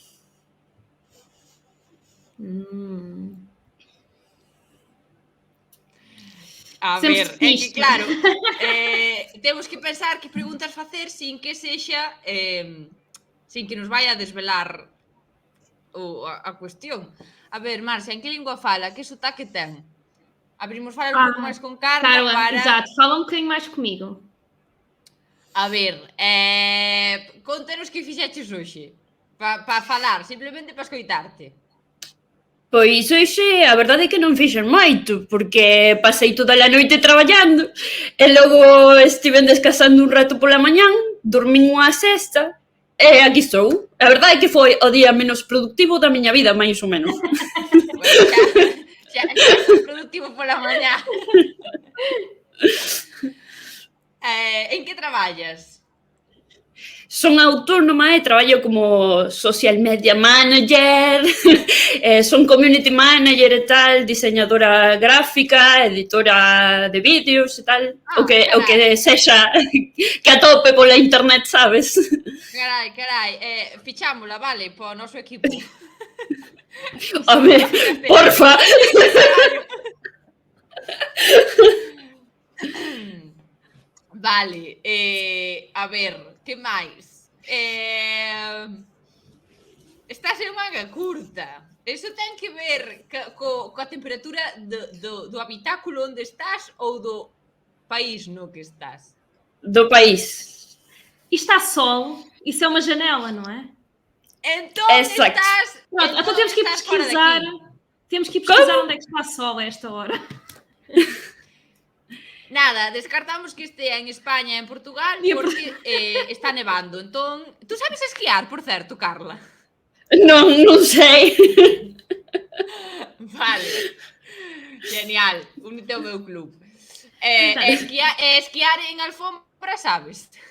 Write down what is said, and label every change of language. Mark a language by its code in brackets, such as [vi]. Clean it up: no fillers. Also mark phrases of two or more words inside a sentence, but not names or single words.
[gl] A [pt] Sempre [gl] ver, é que [pt] isto. [gl] claro, temos que pensar que preguntas facer sin que sexa, sin que nos vai a desvelar a cuestión. A ver, Marcia, en que lingua fala? Que sotaque ten? Abrimos falar un pouco máis con Carla Carla, para... [pt] exato, fala um bocadinho mais comigo. [gl] A ver, contanos que fixeches hoxe para falar, simplemente para escoitarte. Pois hoxe a verdade é que non fixen moito, porque pasei toda a noite traballando e logo estiven descansando un rato pola mañán, dormín unha sesta e aquí estou. A verdade é que foi o día menos productivo da miña vida, máis ou menos. Bueno, xa foi productivo pola mañá. En que traballas? Son autónoma e traballo como [en] social media manager, [gl] son [en] community manager [gl] e tal, diseñadora gráfica, editora de vídeos e tal, o que sexa que atope pola internet, sabes? Carai, fichámola, vale, po noso equipo. Home, porfa. Vale, a ver, que máis? Estás en manga curta. Eso ten que ver coa temperatura do habitáculo onde estás ou do país no que estás? Do país. [pt] E está sol, isso é uma janela, não é? [gl] Entón Exacto. estás... [pt] Pronto, então temos que ir [gl] estás fora [pt] pesquisar. [gl] daqui. [pt] Temos que ir pesquisar onde é que está sol a esta hora. [gl] Nada, descartamos que estea en España e en Portugal porque está nevando. Entón, tú sabes esquiar, por certo, Carla? Non sei. Vale. Genial, únete ao meu club. Esquiar en alfombra, sabes?